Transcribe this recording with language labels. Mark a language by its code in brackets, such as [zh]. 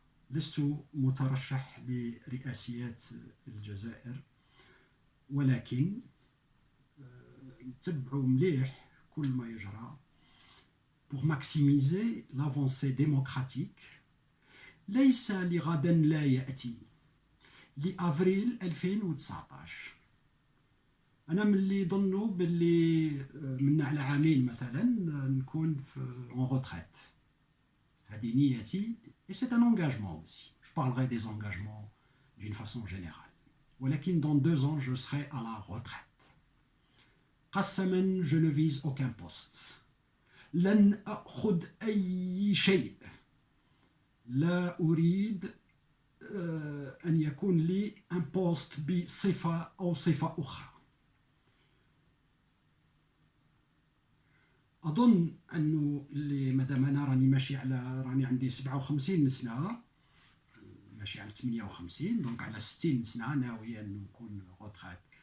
[ar] لست مترشح لرئاسيات الجزائر، ولكن نتبعوا مليح كل ما يجرى [fr] pour maximiser l'avancée démocratique. [ar] ليس لغدا لا يأتي، لأفريل 2019. أنا من اللي ظنوا باللي من على عامين مثلا نكون [fr] en retraite. [ar] هذه نيتي [fr] et c'est un engagement aussi. Je parlerai des engagements d'une façon générale. [ar] ولكن [fr] dans 2 ans je serai à la retraite. [ar] قسما [fr] je ne vise aucun poste. [ar] لن أخذ أي شيء. لا أريد أن يكون لي [fr] un poste [ar] بصفة أو صفة أخرى. أظن أنه مادام أنا راني عندي 57 سنة، ماشي على 58، دونك على 60 سنة ناوي أنه نكون روتريت.